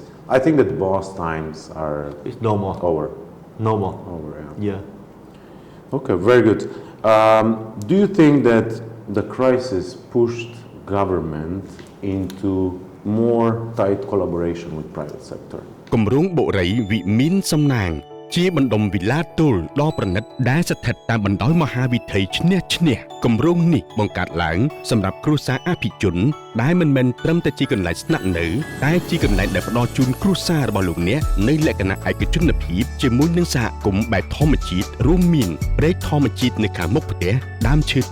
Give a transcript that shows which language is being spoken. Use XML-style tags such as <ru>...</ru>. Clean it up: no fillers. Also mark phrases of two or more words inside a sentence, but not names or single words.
<en>I think that boss times are it's no more. over. No more. Over, yeah. Yeah. Okay, very good. Do you think that the crisis pushed government into more tight collaboration with private sector?</en> <km>គម្រោងបុរីវិមានសំណាងជាបណ្ដុំវិឡាទល់ដ៏ប្រណិតដែលស្ថិតតាមបណ្ដោយមហាវិថីឈ្នះឈ្នះគម្រោងនេះបង្កើតឡើងសម្រាប់គ្រួសារអភិជនដែលមិនមែនត្រឹមតែជាកន្លែងស្នាក់នៅតែ ជាកន្លែងដែលផ្ដល់ជូនគ្រួសាររបស់លោកអ្នកនៅលក្ខណៈឯកជនភាពជាមួយនឹងសហគមន៍បែបធម្មជាតិរួមមានព្រែកធម្មជាតិនៅខាងមុខផ្ទះដើមឈើ</km>